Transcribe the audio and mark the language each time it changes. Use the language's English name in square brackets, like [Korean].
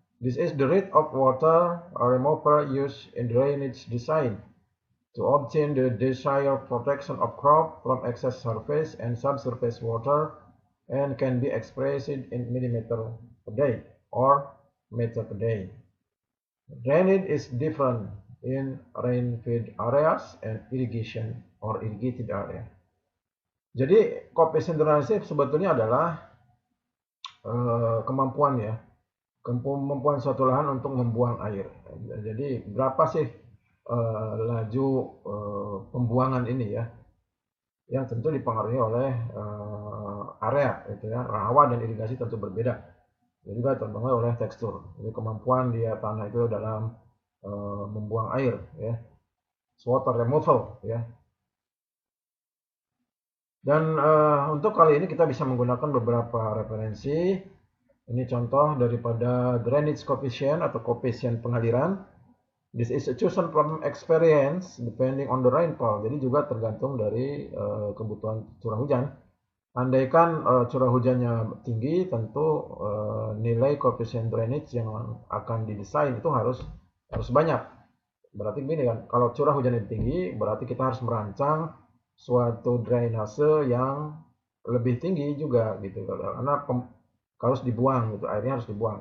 [English] This is the rate of water removal used in drainage design to obtain the desired protection of crop from excess surface and subsurface water and can be expressed in millimeter per day or meter per day. Drainage is different in rain-fed areas and irrigation or irrigated area. [Indonesian] Jadi koefisien drainase sebetulnya adalah kemampuan ya, kemampuan suatu lahan untuk membuang air. Jadi berapa sih laju pembuangan ini ya, yang tentu dipengaruhi oleh area itu ya. Rawa dan irigasi tentu berbeda. Jadi juga terpengaruh oleh tekstur. Jadi kemampuan dia tanah itu dalam membuang air ya, [English] water removal [Indonesian] ya. Dan untuk kali ini kita bisa menggunakan beberapa referensi. Ini contoh daripada drainage coefficient atau koefisien pengaliran. [English] This is chosen from experience depending on the rainfall. [Indonesian] Jadi juga tergantung dari kebutuhan curah hujan. Andaikan curah hujannya tinggi, tentu nilai koefisien drainage yang akan didesain itu harus banyak. Berarti gini kan, kalau curah hujannya tinggi, berarti kita harus merancang suatu drainase yang lebih tinggi juga gitu, karena harus dibuang gitu, airnya harus dibuang.